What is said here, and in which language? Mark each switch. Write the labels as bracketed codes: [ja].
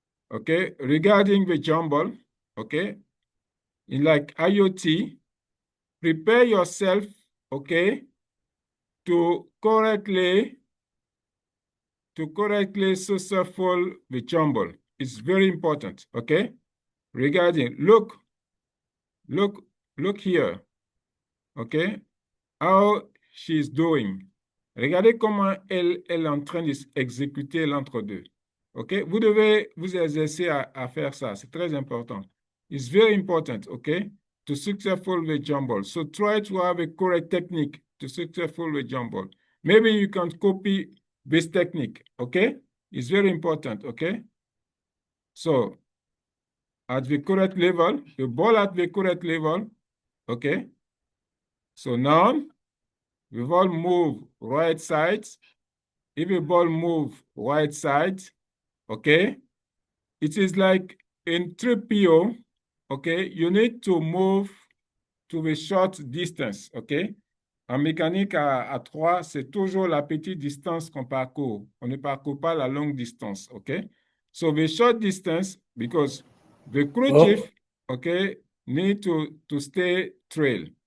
[en] Okay, regarding the jumble, okay, in like IoT, prepare yourself, okay, to correctly successful the jumble. It's very important, okay? Regarding, look, look here, okay? How she's doing. [fr] Regardez comment elle est en train d'exécuter l'entre-deux. OK? Vous devez vous exercer à faire ça. C'est très important. [en] It's very important, OK? To successful the jumble. So try to have a correct technique to successful the jumble. Maybe you can copy this technique, OK? It's very important, OK? So at the correct level, the ball at the correct level, OK? So now, the ball move right side. If the ball move right side, okay, it is like in 3PO, okay, you need to move to the short distance, okay? [fr] En mécanique à 3, c'est toujours la petite distance qu'on parcourt. On ne parcourt pas la longue distance, okay? [en] So the short distance, because the crew chief, okay, need to stay trail.